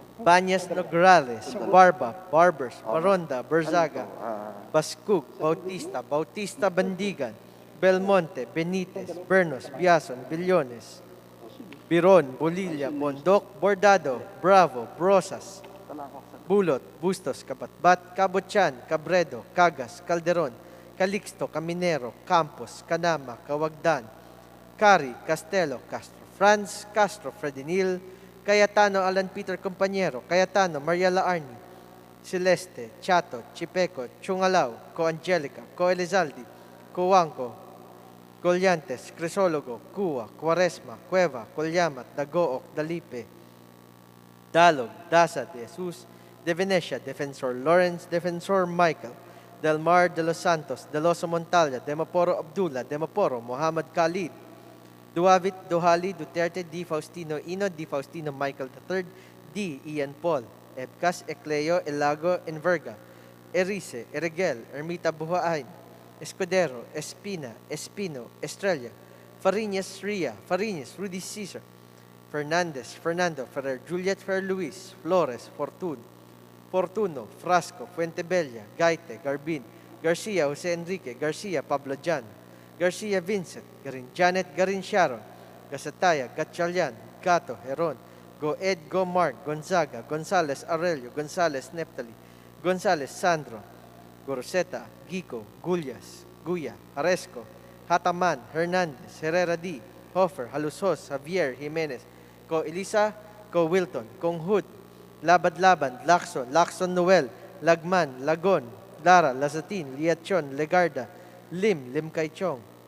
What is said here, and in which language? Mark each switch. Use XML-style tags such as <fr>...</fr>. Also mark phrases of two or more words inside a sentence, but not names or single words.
<tl>Banyas Nograles, Barba, Barbers, Baronda, Berzaga, Bascug, Bautista, Bautista Bandigan, Belmonte, Benitez, Bernos, Biason, Billones, Biron, Bolilla, Bondok, Bordado, Bravo, Brosas, Bulot, Bustos, Kabatbat, Cabotyan, Cabredo, Cagas, Calderon, Calixto, Caminero, Campos, Canama, Kawagdan, Cari, Castelo, Castro Franz, Castro Fredinil, Cayetano Alan Peter Compañero, Cayetano Mariela Arni, Celeste, Chato, Chipeco, Chungalao, Co Angelica, Co Elizaldi, Coanco, Colyantes, Crisologo, Cuwa, Quaresma, Cueva, Colyamat, Dagook, Dalipe, Dalog, Dasa, De Jesus, De Venecia, Defensor Lawrence, Defensor Michael, Del Mar de los Santos, Deloso Montalya, Demaporo Abdullah, Demaporo Muhammad Khalid, Duavit Dohali, Duterte, D. Faustino Ino, D. Faustino Michael III, D. Ian Paul, Ebcas Ecleo Elago Enverga, Erice, Erigel, Ermita Buhain, Escudero, Espina, Espino, Estrella, Fariñas Ria, Fariñas, Rudy Cesar, Fernandez, Fernando, Ferrer, Juliet, Ferrer Luis, Flores, Fortuno, Frasco, Fuentebella, Gaite, Garbin, Garcia, Jose Enrique, Garcia, Pablo Jan, Garcia Vincent, Garin Janet, Garin Sharon, Gasataya, Gatchalian, Gato, Heron, Go Ed, Go Mark, Gonzaga, Gonzales Aurelio, Gonzales Neptali, Gonzales Sandro, Goroseta, Gico, Gullas, Guya, Haresco, Hataman, Hernandez, Herrera D, Hofer, Halusos, Javier, Jimenez, Ko Elisa, Ko Wilton, Kong Hood, Labad-Laban, Lacson Noel, Lagman, Lagon, Lara, Lazatin, Liachon, Legarda, Lim Kaichong,</tl>